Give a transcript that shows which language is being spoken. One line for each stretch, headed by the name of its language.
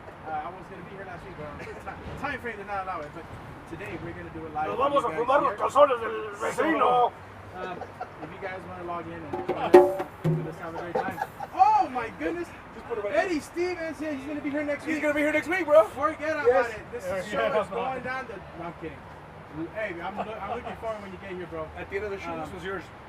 English: I was going to be here last week, but time frame did not allow it. But today we're going to do it live.
Spanish: Nos vamos a fumar los calzones del vecino.
English: If you guys want to log in and join us, let's have a great time. Oh my goodness! Eddie Stevens said he's going to be here next week. He's gonna be here next week, bro. Forget about it. This show is going down the. No, I'm kidding. Hey, I'm looking forward when you get here, bro. At the end of the show, this was yours.